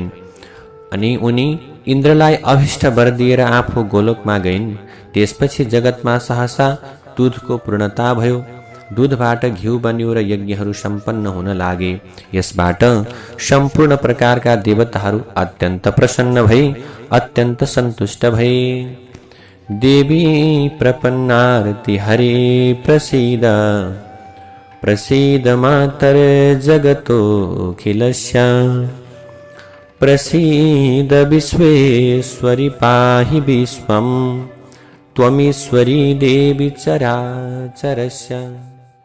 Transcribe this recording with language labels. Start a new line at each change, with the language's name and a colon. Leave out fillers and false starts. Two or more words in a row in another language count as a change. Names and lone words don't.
Nepali: अनि उनी इन्द्रलाई अभिष्ट वर दिएर आफू गोलोकमा गइन्। त्यसपछि जगतमा सहसा दूधको पूर्णता भयो। दूधबाट घिउ बन्यो र यज्ञहरू सम्पन्न हुन लागे। यसबाट सम्पूर्ण प्रकारका देवताहरू अत्यन्त प्रसन्न भई अत्यन्त सन्तुष्ट भए।
Sanskrit: देवी प्रपन्नारति हरे प्रसीद, प्रसीद मातर जगतोऽखिलस्य, प्रसीद विश्वेश्वरि पाहि विश्वं, त्वमीश्वरी देवी चराचरस्य।